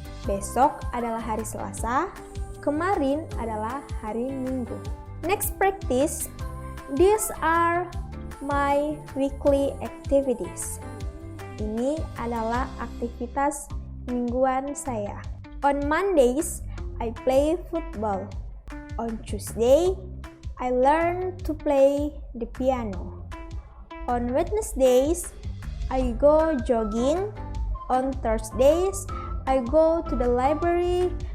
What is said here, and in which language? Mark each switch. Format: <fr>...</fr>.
<id>Besok adalah hari Selasa. Kemarin adalah hari Minggu.</id> <en>Next practice. These are my weekly activities.</en> <id>Ini adalah aktivitas mingguan saya.</id> <en>On Mondays, I play football. On Tuesday, I learn to play the piano. On Wednesdays, I go jogging. On Thursdays, I go to the library.</en>